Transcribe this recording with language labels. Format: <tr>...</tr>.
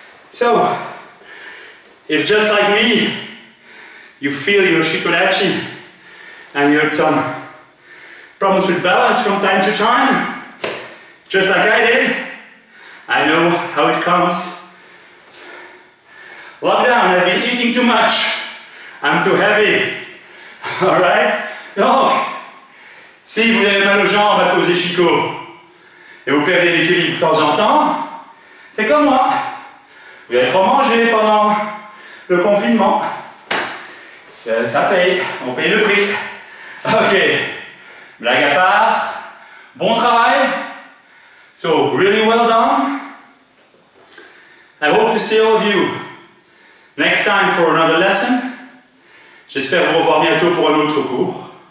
<en>So, if just like me, you feel your shikodachi and you had some problems with balance from time to time, just like I did, I know how it comes. Lockdown, I've been eating too much. I'm too heavy. Alright?</en> <fr>Donc, si vous avez mal aux jambes à cause des chicots et vous perdez l'équilibre de temps en temps, c'est comme moi. Vous avez trop mangé pendant le confinement. Ça paye, on paye le prix. Ok, blague à part, bon travail.</fr> <en>So, really well done. I hope to see all of you next time for another lesson.</en> <fr>J'espère vous revoir bientôt pour un autre cours.</fr>